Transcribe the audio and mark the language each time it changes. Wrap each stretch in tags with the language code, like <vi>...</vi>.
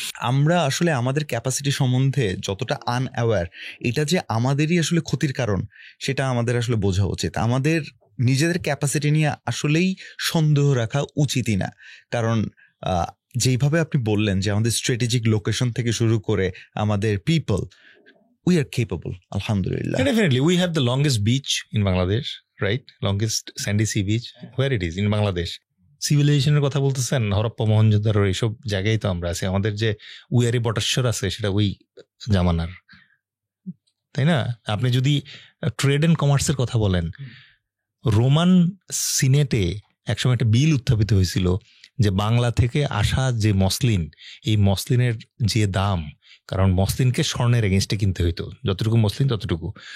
<bn>আমরা আসলে আমাদের ক্যাপাসিটি সম্বন্ধে যতটা আনঅ্যাওয়্যার, এটা যে আমাদেরই আসলে ক্ষতির কারণ সেটা আমাদের আসলে বোঝা উচিত। আমাদের নিজেদের ক্যাপাসিটি নিয়ে আসলেই সন্দেহ রাখা উচিতই না। কারণ যেইভাবে আপনি বললেন যে আমাদের স্ট্র্যাটেজিক লোকেশন থেকে শুরু করে আমাদের পিপল,</bn> <en>we are capable,</en> <bn>আলহামদুলিল্লাহ।</bn> <en>Definitely, we have the longest beach in Bangladesh, right? Longest sandy sea beach. Where it is in Bangladesh.</en> <bn>সিভিলাইজেশনের কথা বলতেছেন, হরপ্পা মহেঞ্জোদারো এইসব জায়গায় তো আমরা আছি। আমাদের যে উয়ারি বটেশ্বর আছে সেটা ওই জামানার, তাই না? আপনি যদি ট্রেড অ্যান্ড কমার্সের কথা বলেন, রোমান সিনেটে একসময় একটা বিল উত্থাপিত হয়েছিল যে বাংলা থেকে আসা যে মসলিন, এই মসলিনের যে দাম, কারণ মসলিনকে স্বর্ণের এগেনস্টে কিনতে হইতো, যতটুকু মসলিন ততটুকু।</bn>